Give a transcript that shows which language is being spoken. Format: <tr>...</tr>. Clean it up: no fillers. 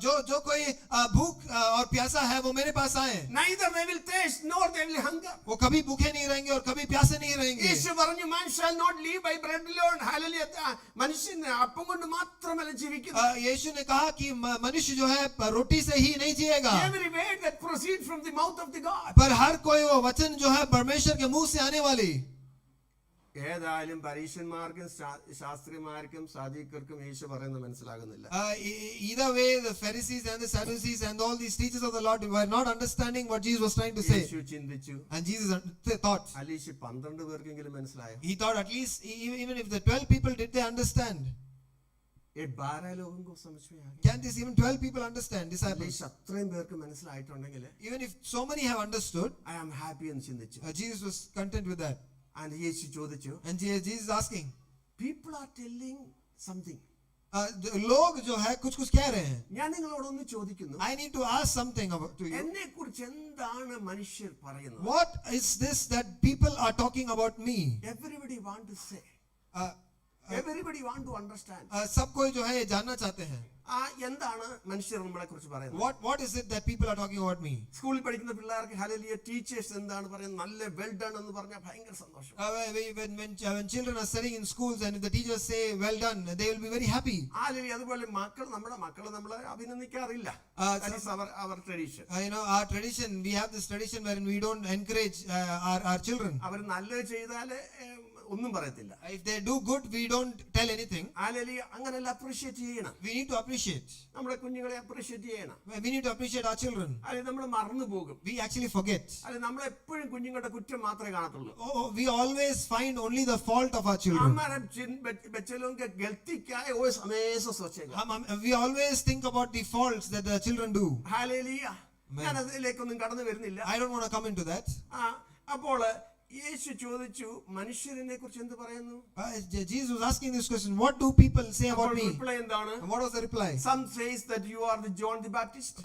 <hi>जो कोई भूख और प्यासा है वो मेरे पास आए.</hi> <en>Neither they will thirst nor they will hunger.</en> <hi>वो कभी भूखे नहीं रहेंगे और कभी प्यासे नहीं रहेंगे.</hi> <ml>യേശു പറഞ്ഞു,</ml> <en>man shall not live by bread alone. Hallelujah.</en> <ml>മനുഷ്യൻ അപ്പം കൊണ്ട് മാത്രമല്ല ജീവിക്കുന്നത്.</ml> <hi>यीशु ने कहा कि मनुष्य जो है रोटी से ही नहीं जिएगा.</hi> <en>Every word that proceeds from the mouth of the God.</en> <hi>पर हर कोई वो वचन जो है परमेश्वर के मुंह से आने वाली.</hi> <ml>ഏതായാലും പരീശന്മാർക്കും ശാസ്ത്രിമാർക്കും സാദുക്കർക്കും യേശു പറയുന്നത് മനസ്സിലാകുന്നില്ല.</ml> <en>Either way, the Pharisees and the Sadducees and all these teachers of the Lord were not understanding what Jesus was trying to say.</en> <ml>യേശു ചിന്തിച്ചു.</ml> <en>And Jesus thought.</en> <ml>അലീഷ് 12 പേർക്കെങ്കിലും മനസ്സിലായോ?</ml> <en>He thought at least even if the 12 people did they understand?</en> <hi>12 लोगों को समझ में आ गया.</hi> <en>Can this even 12 people understand? Disciples.</en> <ml>Aleesh അത്രയും പേർക്ക് മനസ്സിലായിട്ടുണ്ടെങ്കിൽ</ml> <en>Even if so many have understood, I am happy</en> <ml>എന്ന് ചിന്തിച്ചു.</ml> <en>Jesus was content with that.</en> <ml>And യേശു ചോദിച്ചു,</ml> <en>And Jesus is asking, people are telling something.</en> <hi>लोग जो है कुछ कह रहे हैं.</hi> <ml>ഞാൻ നിങ്ങളോടൊന്ന് ചോദിക്കുന്നു,</ml> <en>I need to ask something about to you.</en> <ml>എന്നെ കുറിച്ച് എന്താണ് മനുഷ്യർ പറയുന്നത്?</ml> <en>What is this that people are talking about me? Everybody want to say. Uh, Everybody want to understand.</en> <hi>सब कोई जो है ये जानना चाहते हैं.</hi> <ml>എന്താണ് മനുഷ്യർ നമ്മളെ കുറിച്ച് പറയുന്നത്?</ml> <en>What is it that people are talking about me?</en> <ml>സ്കൂളിൽ പഠിക്കുന്ന പിള്ളേർക്ക് ഹല്ലേലൂയ ടീച്ചേഴ്സ് എന്താണ് പറയുന്നത്? നല്ല വെൽ ഡൺ എന്ന് പറഞ്ഞാൽ ഭയങ്കര സന്തോഷം.</ml> <en>When children are studying in schools and if the teachers say well done, they will be very happy.</en> <ml>Hallelujah. അതുപോലെ നമ്മുടെ മക്കളെ നമ്മളെ അഭിനന്ദിക്കാറില്ല.</ml> <en>That is our tradition. Our tradition, we have this tradition wherein we don't encourage our children.</en> <ml>അവർ നല്ലത് ചെയ്താൽ ഒന്നും പറയത്തില്ല.</ml> <en>If they do good, we don't tell anything.</en> <ml>Hallelujah. അങ്ങനെയല്ല, appreciate ചെയ്യണം.</ml> <en>We need to appreciate.</en> <ml>നമ്മുടെ കുഞ്ഞുങ്ങളെ അപ്രീഷിയേറ്റ് ചെയ്യണം.</ml> <en>We need to appreciate our children.</en> <ml>അല്ലെങ്കിൽ നമ്മൾ മറന്നു പോകും.</ml> <en>We actually forget.</en> <ml>അല്ലെങ്കിൽ നമ്മൾ എപ്പോഴും കുഞ്ഞുങ്ങളുടെ കുറ്റം മാത്രമേ കാണത്തുള്ളൂ.</ml> <en>We always find only the fault of our children.</en> <hi>हमारे बच्चे लोगों के गलती क्या है वो हमेशा सोचेगा.</hi> <en>We always think about the faults that the children do.</en> <ml>Hallelujah. ഞാൻ അതിലേക്കൊന്നും കടന്നു വരുന്നില്ല.</ml> <en>I don't want to come into that.</en> <ml>അപ്പോൾ യേശു ചോദിച്ചു, മനുഷ്യരെ കുറിച്ച് എന്ത് പറയുന്നു?</ml> <en>Jesus was asking this question, what do people say about me?</en> <ml>Reply എന്താണ്?</ml> <en>And what was the reply? Some says that you are the John the Baptist.</en>